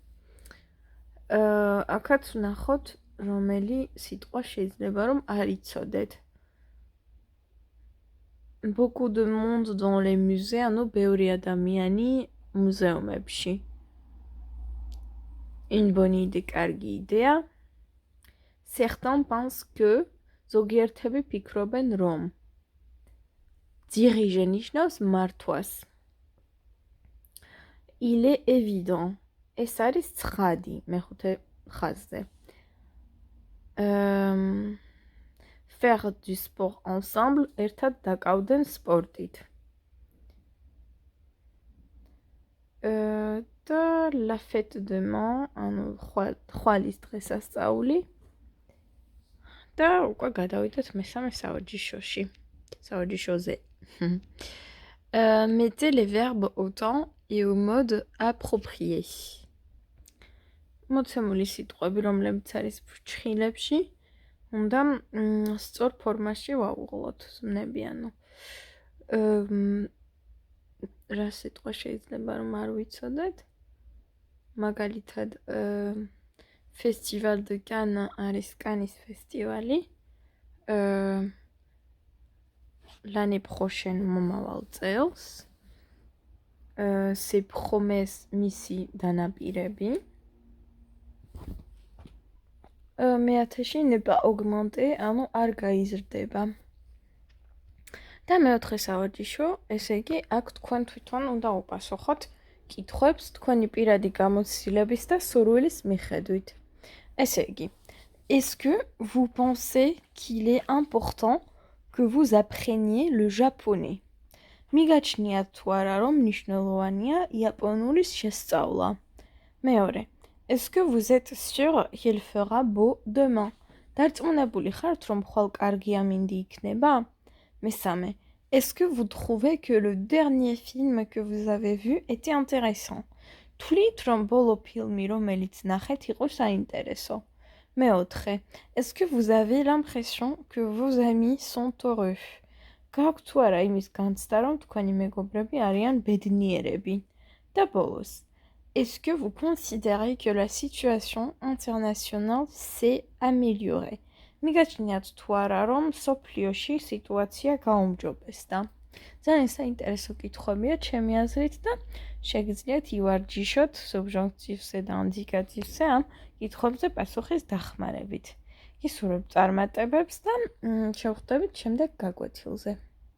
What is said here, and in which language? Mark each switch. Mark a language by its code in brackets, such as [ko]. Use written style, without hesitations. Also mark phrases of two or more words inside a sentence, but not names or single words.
[ka] აქაც ვნახოთ რომელი სიტყვა შეიძლება რომ არ იცოდეთ. [fr] Beaucoup de monde dans les musées, [ka] ანუ ბევრი ადამიანი მუზეუმებში. [fr] Une bonne idée, [ka] კარგი იდეა. [fr] Certains pensent que [ka] ზოგიერთები ფიქრობენ რომ. Diriger ნიშნავს მართვას. [fr] Il est évident. [ka] ეს არის ცხადი მეხუთე ხაზზე. [fr] Faire du sport ensemble, [ka] ერთად დაკავდნენ სპორტით. [fr] და la fête demain, [ka] ანუ ხვალის დღესასწაული. და უკვე გადავიდეთ მესამე სავარჯიშოში. სავარჯიშოზე. [fr] Mettez les verbes au temps et au mode approprié. [ka] მოცემული სიტყვები, რომლებიც არის ფრჩხილებში, უნდა სწორ ფორმაში ვაუღლოთ ზმნები, ანუ რა სიტყვა შეიძლება რომ არ ვიცოდეთ. მაგალითად, Festival de Cannes არის კანის ფესტივალი. [fr] L'année prochaine [ka] მომავალ წელს. [fr] C'est promesse [ka] მისი დანაპირები. მეათეში [fr] ne pas augmenter, [ka] ანუ არ გაიზრდება. და მეოთხე სავარჯიშო, ესე იგი, აქ თქვენ თვითონ უნდა უპასუხოთ კითხვებს თქვენი პირადი გამოცდილების და სურვილის მიხედვით. ესე იგი, [fr] est-ce que vous pensez qu'il est important que vous appreniez le japonais? [ka] მიგაჩნიათ თუ არა რომ მნიშვნელოვანია იაპონურის შესწავლა. მეორე, [fr] est-ce que vous êtes sûr qu'il fera beau demain? [ka] დარწმუნებული ხართ რომ ხვალ კარგი ამინდი იქნება? მესამე, [fr] est-ce que vous trouvez que le dernier film que vous avez vu était intéressant? [ka] თვლით რომ ბოლო ფილმი რომელიც ნახეთ იყო საინტერესო. მეოთხე, [fr] est-ce que vous avez l'impression que vos amis sont heureux? [ka] გაქვთ თუ არა იმის განცდა რომ თქვენი მეგობრები არიან ბედნიერები? და ბოლოს, [fr] est-ce que vous considérez que la situation internationale s'est améliorée? [ka] მიგაჩნიათ თუ არა რომ სოფლიოში სიტუაცია გაუმჯობესდა? ძალიან საინტერესო კითხვებია ჩემი აზრით და შეგიძლიათ ივარჯიშოთ subjonctif-ზე და indikatif-ზე ამ კითხვებზე პასუხის დახმარებით. გისურვებთ წარმატებებს და შევხვდებით შემდეგ გაკვეთილზე.